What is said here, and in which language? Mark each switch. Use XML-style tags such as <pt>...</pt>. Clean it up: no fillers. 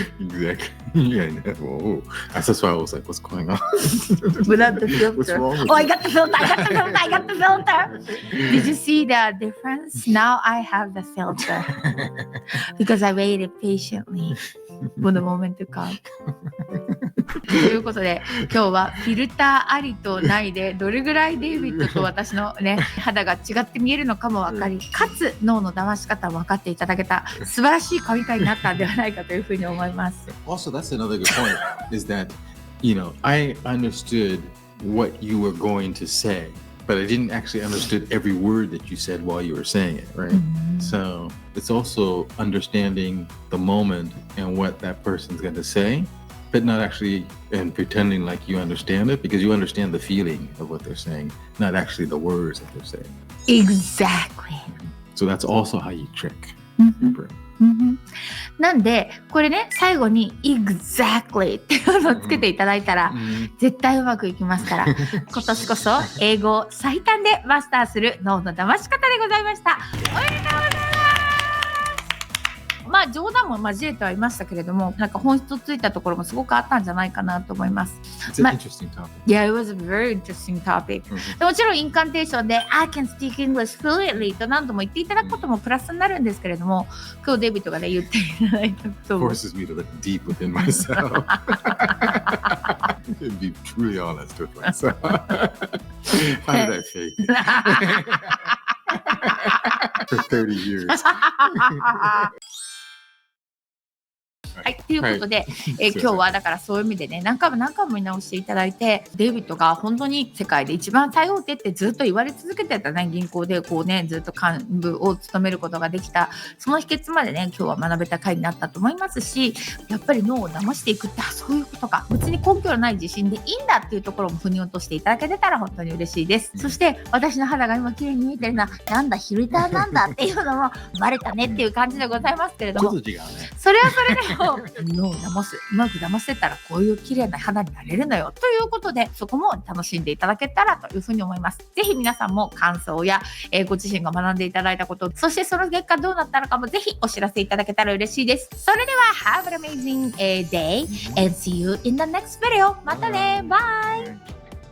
<en>Exactly. Yeah. Whoa. That's why I was like, what's going on? Without the filter. What's wrong with I got the filter. I got the filter. Did you see the difference? Now I have the filter. Because I waited patiently for the moment to come.</en> <ja>ということで今日はフィルターありとないでどれぐらいデイビッドと私のね肌が違って見えるのかも分かりかつ脳の騙し方を分かっていただけた素晴らしい神回になったんではないかというふうに思います。</ja> <en>Also, that's another good point is that I understood what you were going to say, but I didn't actually understood every word that you said while you were saying it, right? So it's also understanding the moment and what that person's going to say, but not actually and pretending like you understand it because you understand the feeling of what they're saying, not actually the words that they're saying. Exactly. So that's also how you trick your brain.</en> <ja>なんでこれね最後に</ja> <en>exactly</en> <ja>っていうのをつけていただいたら絶対うまくいきますから今年こそ英語を最短でマスターする脳の騙し方でございました。おめでとうございます。まあ冗談も交えてはいましたけれどもなんか本質をついたところもすごくあったんじゃないかなと思います。</ja> <en>It's an interesting topic. Yeah, it was a very interesting topic.</en> <ja>でもちろんインカンテーションで</ja> <en>I can speak English fluently</en> <ja>と何度も言っていただくこともプラスになるんですけれども今日デイビッドがね言っていただいたことも</ja> <en>Forces me to look deep within myself and be truly honest with myself. How did I fake it? For 30 years.</en> <ja>はい、ということで、今日はだからそういう意味でね何回も見直していただいてデイビッドが本当に世界で一番最大手ってずっと言われ続けてたね銀行でこうねずっと幹部を務めることができたその秘訣までね今日は学べた回になったと思いますしやっぱり脳を騙していくってそういうことか別に根拠のない自信でいいんだっていうところも腑に落としていただけてたら本当に嬉しいです、そして私の肌が今綺麗に見えてるのはなんだフィルターなんだっていうのもバレたねっていう感じでございますけれどもそれはそれで脳を騙す、うまく騙せたらこういう綺麗な肌になれるのよということで、そこも楽しんでいただけたらというふうに思います。ぜひ皆さんも感想や、ご自身が学んでいただいたこと、そしてその結果どうなったのかもぜひお知らせいただけたら嬉しいです。それでは</ja> <en>Have an amazing day and see you in the next video.</en> <ja>またね、バイ。</ja>